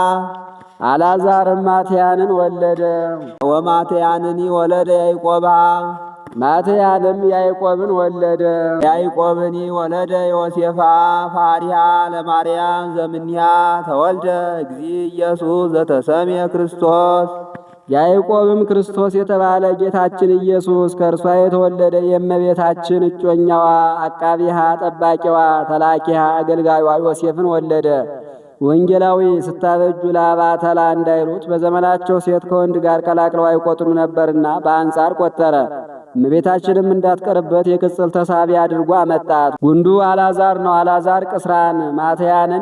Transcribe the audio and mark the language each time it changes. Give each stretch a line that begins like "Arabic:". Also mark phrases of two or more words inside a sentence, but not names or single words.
Amharic: አልዓዛርም ማትያንን ወለደ።
Geez: ወማትያንኒ ወለደ ያዕቆባ።
Amharic: ማትያንም ያዕቆብን ወለደ።
Geez: ያዕቆብኒ ወለደ ዮሴፋ ፋሪሃ ለማርያም ዘምንያ ተወልደ እግዚእ ኢየሱስ ዘተሰምየ ክርስቶስ።
Amharic: ያዕቆብም ክርስቶስ የተባለ ጌታችን ኢየሱስ ከእርሷ የተወለደ የእመቤታችን እጮኛዋ አቃቢሃ ጠባቂዋ ተላኪሃ አገልጋዩዋ ዮሴፍን ወለደ። ወንጌላዊ ስታበጁ ላባ ተላ እንዳይሉት በዘመናቸው ሴት ከወንድ ጋር ቀላቅለው አይቆጥሩ ነበርና በአንጻር ቆጠረ። እመቤታችንም እንዳትቀርበት የቅጽል ተሳቢ አድርጎ አመጣት። ጉንዱ አላዛር ነው። አላዛር ቅስራን ማትያንን